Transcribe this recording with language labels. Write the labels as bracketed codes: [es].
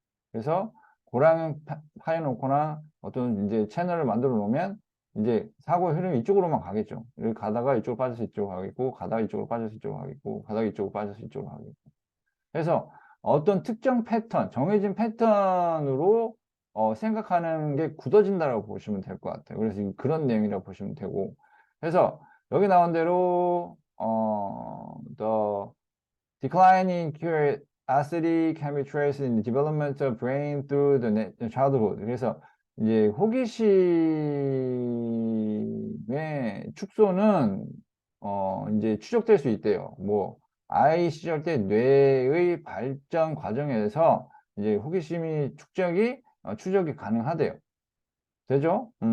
[ko] 그래서 고랑을 파여놓거나 어떤 이제 채널을 만들어 놓으면 이제 사고의 흐름이 이쪽으로만 가겠죠. 여기 가다가 이쪽으로 빠져서 이쪽으로 가겠고, 가다가 이쪽으로 빠져서 이쪽으로 가겠고, 가다가 이쪽으로 빠져서 이쪽으로 가겠고. 그래서 어떤 특정 패턴, 정해진 패턴으로 생각하는 게 굳어진다라고 보시면 될 것 같아요. 그래서 그런 내용이라고 보시면 되고. 그래서 여기 나온 대로, [en] the declining curiosity can be traced in the development of brain through the childhood. [ko] 그래서 이제 호기심의 축소는 이제 추적될 수 있대요. 뭐 아이 시절 때 뇌의 발전 과정에서 이제 호기심이 추적이 가능하대요. 되죠?